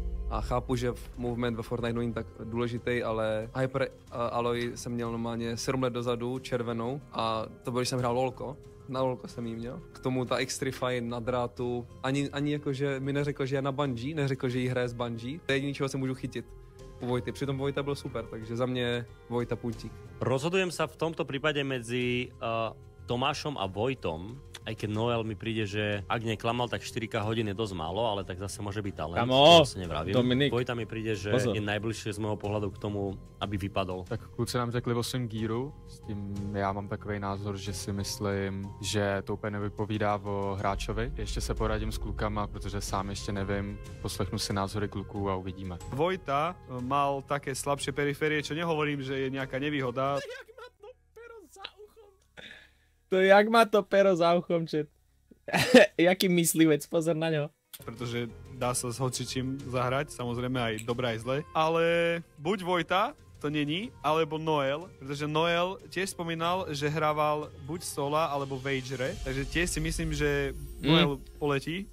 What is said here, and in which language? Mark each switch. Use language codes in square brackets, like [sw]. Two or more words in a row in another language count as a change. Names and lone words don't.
[cs] A chápu, že movement ve Fortnite není tak důležitý, ale Hyper Alloy jsem měl normálně 7 let dozadu, červenou, a to bylo, když jsem hrál LOLko. Na LOLko jsem jí měl. K tomu ta Xtrify na drátu. Ani jakože mi neřekl, že je na Bungie, neřekl, že jí hraje z Bungie. To je jediný, čeho se můžu chytit u Vojty. Přitom Vojta byl super, takže za mě Vojta puntík. [sk] Rozhodujem sa v tomto prípade medzi Tomášom a Vojtom, aj keď Noel mi príde, že ak neklamal, tak 4K hodín je dosť málo, ale tak zase môže byť talent. Kamo, Dominik. Vojta mi príde, že je najbližšie z môjho pohľadu k tomu, aby vypadol. [cs] Tak kluci nám řekli o svém gearu, s tím já mám takový názor, že si myslím, že to úplně nevypovídá o hráčovi. Ještě se poradím s klukama, protože sám ještě nevím, poslechnu si názory kluků a uvidíme. [sk] Vojta mal také slabšie periférie, čo nehovorím, že je nejaká nevýhoda. To jak má to pero za uchom, chat. [cs] Jaký myslivec, [sk] pozor na ňo. Pretože dá sa s hocičím zahrať, samozrejme aj dobré aj zle. Ale buď Vojta, [cs] to není, [sk] alebo Noel, pretože Noel tiež spomínal, že hrával buď Sola alebo Vagere, takže tiež si myslím, že Noel poletí.